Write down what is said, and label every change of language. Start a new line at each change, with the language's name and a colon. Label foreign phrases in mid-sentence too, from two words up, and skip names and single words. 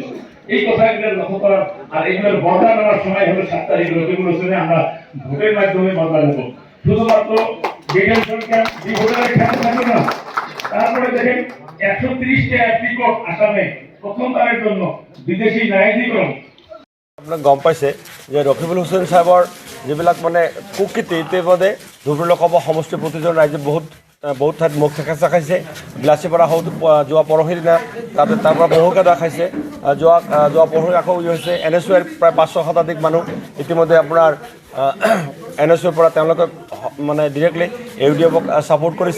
Bangla: এই কথাগুলো লক্ষ্য করার, আর এগুলোর বদলা নেওয়ার সময় হলো 7 তারিখ রকিবুল হোসেনে আমরা ভোটের মাধ্যমে বদলা নেব। শুধুমাত্র
English: detention camp
Bangla: ভোটারের খেয়াল থাকবে না। তারপরে দেখেন 130টা অ্যাপ্লিকট আসামে প্রথমবারের জন্য বিদেশি ন্যায়াধিকরণ।
Assamese: আপোনাক গম পাইছে যে ৰকিবুল হুছেইন সাহেবৰ যিবিলাক মানে কুকীৰ্তি ইতিমধ্যে ধুবুৰী লোকসভা সমষ্টিৰ প্ৰতিজন ৰাইজে বহুত ঠাইত মুখ থেকেচা খাইছে। বিলাচীপাৰা হওঁতে যোৱা পৰহিৰ দিনা তাতে তাৰ পৰা বহুকেইটা খাইছে। যোৱা পৰহি আকৌ হৈছে NSUৰ প্ৰায় 500 শতাধিক মানুহ ইতিমধ্যে আপোনাৰ NSUৰ পৰা তেওঁলোকে মানে ডিৰেক্টলি UDFক ছাপোৰ্ট কৰিছে।